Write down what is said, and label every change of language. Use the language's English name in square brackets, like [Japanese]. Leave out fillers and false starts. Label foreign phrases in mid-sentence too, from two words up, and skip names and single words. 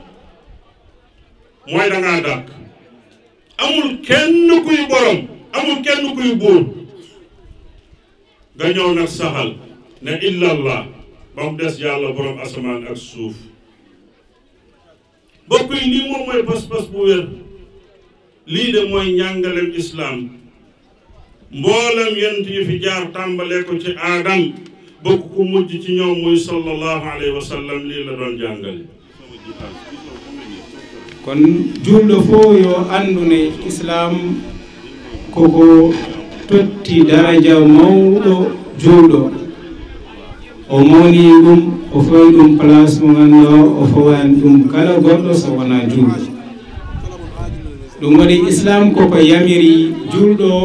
[Wolof] mooy dangaa dàq amul kenn kuy borom amul kenn kuy buur nga ñëw nag saxal ne illallah ba mu des yàlla borom asamaan ak suuf bokk yi lii moom mooy pas-pas bu wér lii de mooy njàngalem islaam mboolem yent yi fi jaar tàmbalee ko ci aadam bokk ku mujj ci ñoom muy [Arabic] صلى الله عليه وسلم [Wolof] lii la doon jàngale [Fula] kon julɗo fof yo anndu ne islam koko totti daraja mawɗo julɗo o mawni ɗum o fawi ɗum place mo ganduɗa o fawani ɗum kala goɗɗo so wona julɗo ɗum waɗi islam koko yamiri julɗo